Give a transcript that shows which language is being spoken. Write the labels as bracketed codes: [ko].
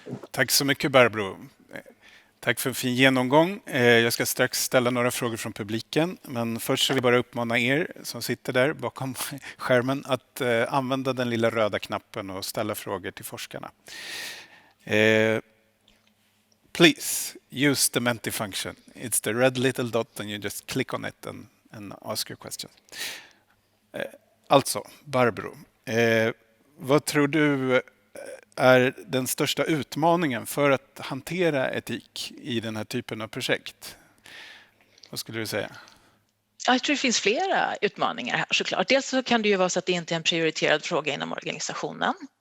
[sv] Tack så mycket, Barbro. Tack för en fin genomgång. Jag ska strax ställa några frågor från publiken, men först så vill jag bara uppmana er som sitter där bakom skärmen att använda den lilla röda knappen och ställa frågor till forskarna. [en] Please use the Menti function. It's the red little dot and you just click on it and ask your question. [sv] Alltså, Barbro, vad tror du är den största utmaningen för att hantera etik i den här typen av projekt? Vad skulle du säga? Jag tror det finns flera utmaningar här såklart. Dels så kan det ju vara så att det inte är en prioriterad fråga inom organisationen.